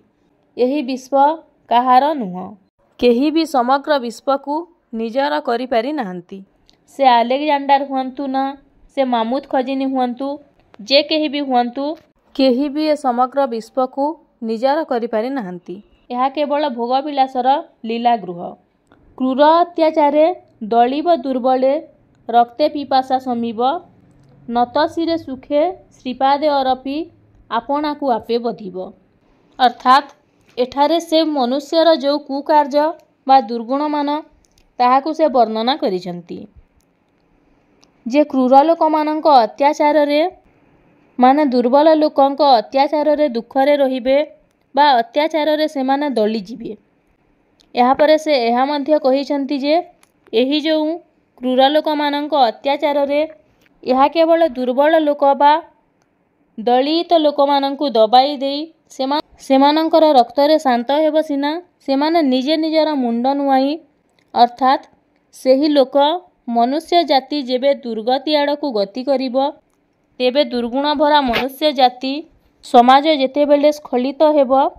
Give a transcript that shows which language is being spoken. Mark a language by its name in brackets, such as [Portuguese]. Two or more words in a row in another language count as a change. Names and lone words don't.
[Odia] ଏହି ବିଶ୍ୱ କାହାର ନୁହଁ, କେହି ବି ସମଗ୍ର ବିଶ୍ୱ କୁ ନିଜର କରି ପାରି ନାହାନ୍ତି। ସେ ଆଲେକଜାଣ୍ଡର ହୁଅନ୍ତୁ ନା ସେ ମାମୁଦ ଖଜିନୀ ହୁଅନ୍ତୁ ଯେ କେହି ବି ହୁଅନ୍ତୁ କେହି ବି ଏ ସମଗ୍ର ବିଶ୍ୱ କୁ ନିଜର କରି ପାରି ନାହାନ୍ତି। ଏହା କେବଳ ଭୋଗ ବିଳାସର ଲୀଳା ଗୃହ। କ୍ରୂର ଅତ୍ୟାଚାରେ ଦଳିବ ଦୁର୍ବଳେ ରକ୍ତେ ପିପାସା ଶମିବ ନତଶିରେ ସୁଖେ ଶ୍ରୀପାଦେ ଅରପି ଆପଣା କୁ ଆପେ ବଧିବ। ଅର୍ଥାତ ଏଠାରେ ସେ ମନୁଷ୍ୟର ଯୋ କୁକାର୍ଯ୍ୟ ବା ଦୁର୍ଗୁଣମାନ ତାହାକୁ ସେ ବର୍ଣ୍ଣନା କରିଛନ୍ତି। ଯେ କ୍ରୂର ଲୋକମାନଙ୍କ ଅତ୍ୟାଚାରରେ ମାନେ ଦୁର୍ବଳ ଲୋକଙ୍କ ଅତ୍ୟାଚାରରେ ଦୁଃଖରେ ରହିବେ ବା ଅତ୍ୟାଚାରରେ ସେମାନେ ଦଳିଯିବେ। ଏହାପରେ ସେ ଏହା ମଧ୍ୟ କହିଛନ୍ତି ଯେ ଏହି ଯେଉଁ କ୍ରୂର ଲୋକମାନଙ୍କ ଅତ୍ୟାଚାରରେ ଏହା କେବଳ ଦୁର୍ବଳ ଲୋକ ବା ଦଳିତ ଲୋକମାନଙ୍କୁ ଦବାଇ ଦେଇ ସେମାନଙ୍କର ରକ୍ତରେ ଶାନ୍ତ ହେବ ସିନା, ସେମାନେ ନିଜେ ନିଜର ମୁଣ୍ଡ ନୁଆଁଇ ଅର୍ଥାତ୍ ସେହି ଲୋକ ମନୁଷ୍ୟ ଜାତି ଯେବେ ଦୁର୍ଗତି ଆଡ଼କୁ ଗତି କରିବ, ତେବେ ଦୁର୍ଗୁଣ ଭରା ମନୁଷ୍ୟ ଜାତି ସମାଜ ଯେତେବେଳେ ସ୍ଖଳିତ ହେବ,